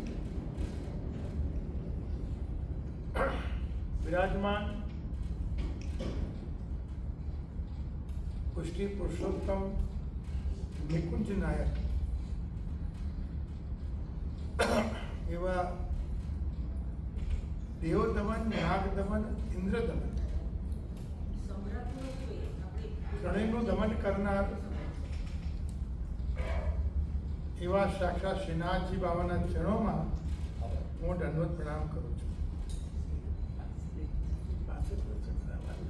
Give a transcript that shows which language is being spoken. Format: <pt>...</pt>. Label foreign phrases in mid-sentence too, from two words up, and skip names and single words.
<gu>વિરાજમાન પુષ્ટિ પુરુષોત્તમ નિકુંજ નાયક એવા દેવદમન નાગદમન ઇંદ્રદમન ત્રણેયનું દમન કરનાર એવા સાક્ષાત શ્રીનાથજી બાબાના ચરણોમાં હું દંડવત પ્રણામ કરું છું.</gu>